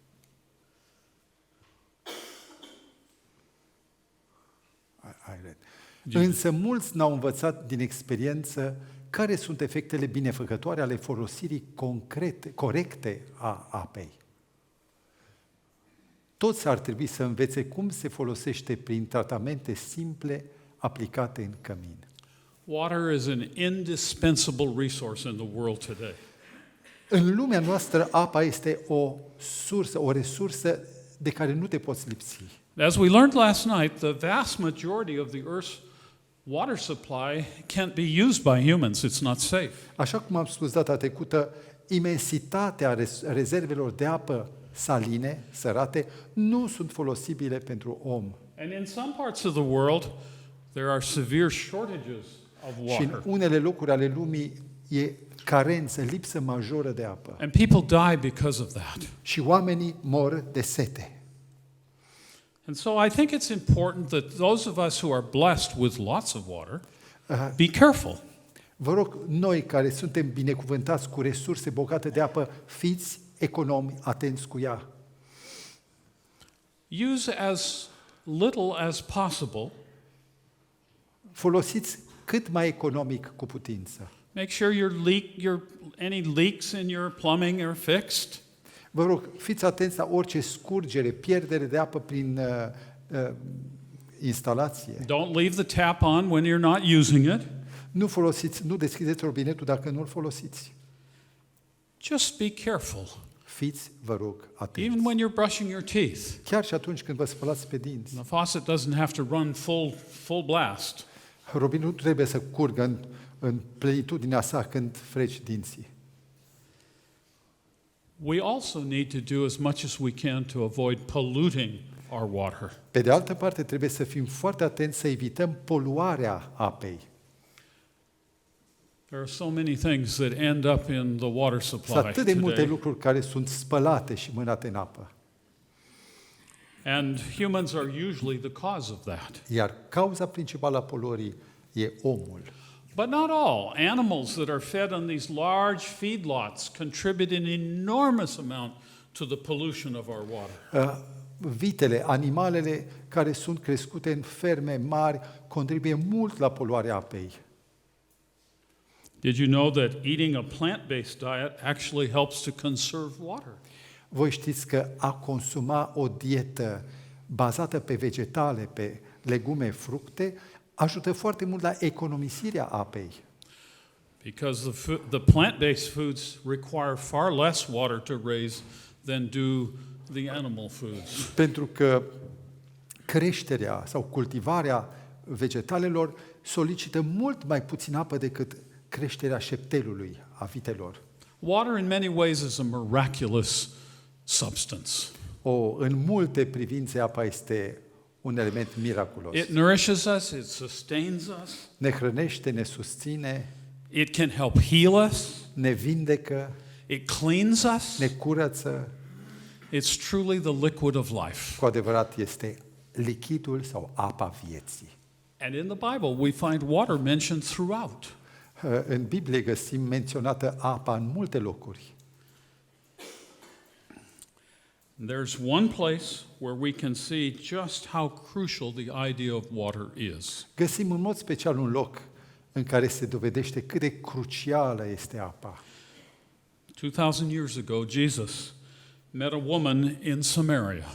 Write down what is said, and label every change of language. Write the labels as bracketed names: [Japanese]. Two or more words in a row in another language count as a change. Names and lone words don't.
[Romanian] Însă mulți n-au învățat din experiență care sunt efectele binefăcătoare ale folosirii corecte a apei. Toți ar trebui să învețe cum se folosește prin tratamente simple aplicate în cămin. [English] Water is an indispensable resource in the world today. [Romanian] În lumea noastră, apa este o resursă de care nu te poți lipsi. [English] As we learned last night, the vast majority of the Earth's water supply can't be used by humans. It's not safe. [Romanian] Așa cum am spus data trecută, imensitatea rezervelor de apă saline, sărate, nu sunt folosibile pentru om. [English] And in some parts of the world, there are severe shortages of [Romanian] Și în [English] water. [Romanian] unele locuri ale lumii e carență, lipsă majoră de apă. [English] And people die because of that. [Romanian] Și oamenii mor de sete. [English] And so I think it's important that those of us who are blessed with lots of water, be careful. [Romanian] Vă rog, noi care suntem binecuvântați cu resurse bogate de apă, fiți economi, atenți cu ea. [English] Use as little as possible. [Romanian] Folosiți cât mai economic cu putință. [English] Make sure any leaks in your plumbing are fixed. [Romanian] Vă rog, fiți atenți la orice scurgere, pierdere de apă prin instalație. [English] Don't leave the tap on when you're not using it. [Romanian] Nu deschideți robinetul dacă nu-l folosiți. [English] Just be careful. [Romanian] Fiți, vă rog, atenți. [English] Even when you're brushing your teeth. [Romanian] Chiar și atunci când vă spălați pe dinți. [English] The faucet doesn't have to run full blast. [Romanian] Robinetul trebuie să curgă în plenitudinea sa când freci dinții. [English] We also need to do as much as we can to avoid polluting our water. [Romanian] Pe de altă parte, trebuie să fim foarte atenți să evităm poluarea apei. [English] There are so many things that end up in the water supply [Romanian] Sunt atât de multe [English] today. [Romanian] lucruri care sunt spălate și mânate în apă. [English] And humans are usually the cause of that. [Romanian] Iar cauza principală a poluării e omul. [English] But not all. Animals that are fed on these large feedlots contribute an enormous amount to the pollution of our water. [Romanian] Vitele, animalele care sunt crescute în ferme mari contribuie mult la poluarea apei. [English] Did you know that eating a plant-based diet actually helps to conserve water? [Romanian] Voi știți că a consuma o dietă bazată pe vegetale, pe legume, fructe, ajută foarte mult la economisirea apei. [English] Because the plant-based foods require far less water to raise than do the animal foods. [Romanian] Pentru că creșterea sau cultivarea vegetalelor solicită mult mai puțin apă decât creșterea șeptelului, a vitelor. [English] Water in many ways is a miraculous substance. [Romanian] În multe privințe apa este un element miraculos. [English] It nourishes us, it sustains us. [Romanian] Ne hrănește, ne susține, [English] It can help heal us. [Romanian] ne vindecă, [English] It cleans us. [Romanian] ne curăță. [English] It's truly the liquid of life. [Romanian] Cu adevărat este lichidul sau apa vieții. [English] And in the Bible, we find water mentioned throughout. [Romanian] În Biblie găsim menționată apa în multe locuri. [English] There's one place where we can see just how crucial the idea of water is. [Romanian] Găsim în mod special un loc în care se dovedește cât de crucială este apa. [English] 2,000 years ago, Jesus met a woman in Samaria.